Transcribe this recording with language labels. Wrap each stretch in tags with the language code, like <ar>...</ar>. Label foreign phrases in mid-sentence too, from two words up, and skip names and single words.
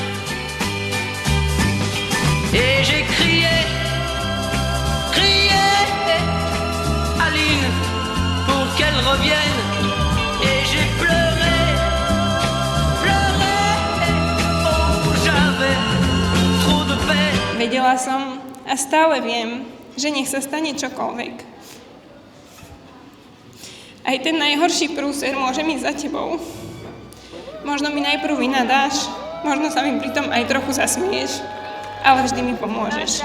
<fr>Et j'ai crié, crié, Aline, pour qu'elle revienne. Et j'ai pleuré, pleuré, oh, j'avais trop de peine.</fr> <sk>Vedela som a stále viem, že nech sa stane čokoľvek. Aj ten najhorší prúser môže ísť za tebou. Možno mi najprv vynadáš, možno sa mi pritom aj trochu zasmieš, ale vždy mi pomôžeš.</sk>